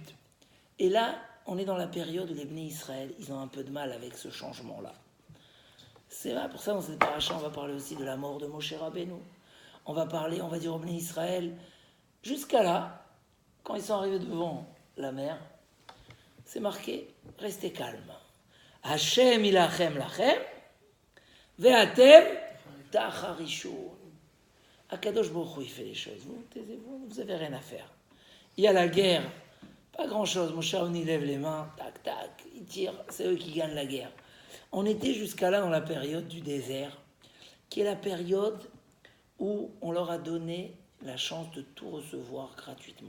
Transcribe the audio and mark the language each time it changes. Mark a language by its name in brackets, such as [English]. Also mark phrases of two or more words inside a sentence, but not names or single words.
[French] Et là, on est dans la période où les Bnei Israël, ils ont un peu de mal avec ce changement-là. C'est vrai, pour ça, dans cette paracha, on va parler aussi de la mort de Moshe Rabbeinu. On va dire aux Bnei Israël, jusqu'à là, quand ils sont arrivés devant la mer, c'est marqué, restez calme. [Hebrew] ה' ילחם לכם, ואתם תחרישון. הקדוש ברוך הוא, [French] il fait les choses. Vous, taisez-vous, vous n'avez rien à faire. Il y a la guerre, pas grand-chose. Moshe Rabbeinu lève les mains, tac, tac, il tire, c'est eux qui gagnent la guerre. On était jusqu'à là dans la période du désert, qui est la période où on leur a donné la chance de tout recevoir gratuitement.